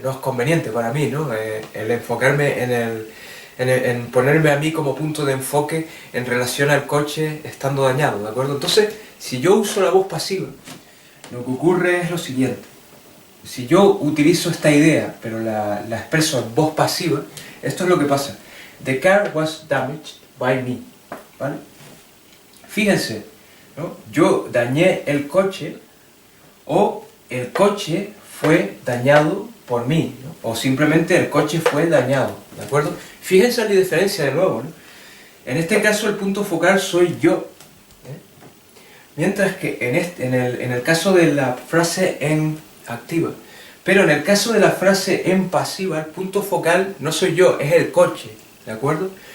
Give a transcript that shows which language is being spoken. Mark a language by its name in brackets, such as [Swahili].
[Spanish] No es conveniente para mí, ¿no? El enfocarme en ponerme a mí como punto de enfoque en relación al coche estando dañado, ¿de acuerdo? Entonces, si yo uso la voz pasiva, lo que ocurre es lo siguiente. Si yo utilizo esta idea, pero la expreso en voz pasiva, esto es lo que pasa. [English] The car was damaged by me, ¿vale? [Spanish] Fíjense, ¿no? Yo dañé el coche o el coche fue dañado por mí, ¿no? O simplemente el coche fue dañado, ¿de acuerdo? Fíjense la diferencia de nuevo, ¿no? En este caso el punto focal soy yo, mientras que en el caso de la frase en activa, pero en el caso de la frase en pasiva, el punto focal no soy yo, es el coche, ¿de acuerdo?